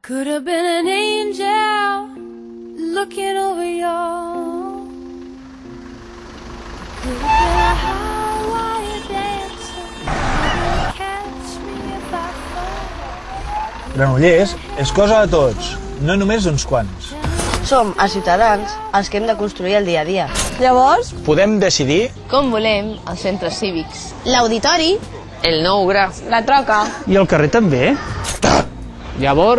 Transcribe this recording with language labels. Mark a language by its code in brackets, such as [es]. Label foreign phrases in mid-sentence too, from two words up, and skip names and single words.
[en] could have been an angel looking over your. Could have been a high-wire dancer who catch me if I fall. [ca] Granollers és cosa de tots, no només d'uns quants. Som els ciutadans els que hem de construir el dia a dia. Llavors, Podem decidir Com volem els centres cívics. L'auditori, El nou gra. la troca. I el carrer també? Llavors,